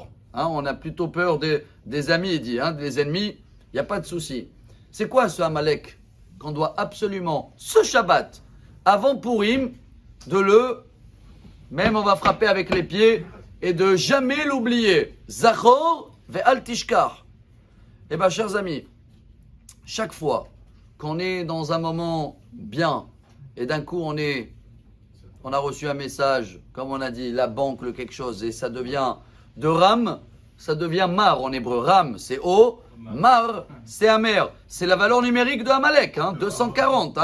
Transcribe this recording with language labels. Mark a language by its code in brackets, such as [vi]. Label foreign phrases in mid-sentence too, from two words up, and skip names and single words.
[fr] Hein, on a plutôt peur des amis, il dit. Hein, des ennemis, il n'y a pas de souci. C'est quoi ce Amalek qu'on doit absolument, ce Shabbat, avant Purim, même on va frapper avec les pieds, et de jamais l'oublier. [he] זכור ואל תשכח. [fr] Eh bien, chers amis, chaque fois qu'on est dans un moment bien, et d'un coup on a reçu un message, comme on a dit, la banque, le quelque chose, et ça devient de ram, ça devient mar en hébreu. Ram, c'est haut, mar, c'est amer. C'est la valeur numérique de Amalek, hein, 240.